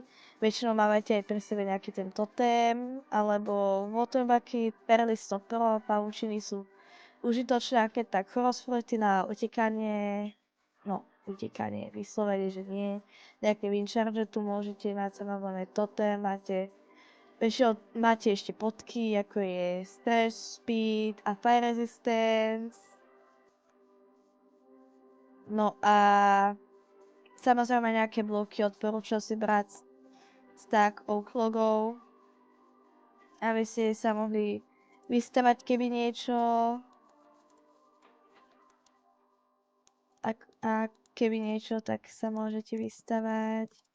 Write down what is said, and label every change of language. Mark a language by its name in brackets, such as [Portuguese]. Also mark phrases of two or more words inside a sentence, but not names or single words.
[Slovak] Väčšinou máte aj pri sebe nejaký ten totém, alebo waterbucky, perly, stopero, pavučiny sú užitočné, keď tak crossflety na utekanie, utekanie, vyslovene, že nie. Nejaké wincharge tu môžete mať, samozrejme totém, máte ešte potky, ako je stress, speed a [English] fire resistance. [Slovak] No a samozrejme nejaké bloky odporúčam si brať [English] stack oak [Slovak] logov, aby ste sa mohli vystavať keby niečo. A keby niečo, tak sa môžete vystavať.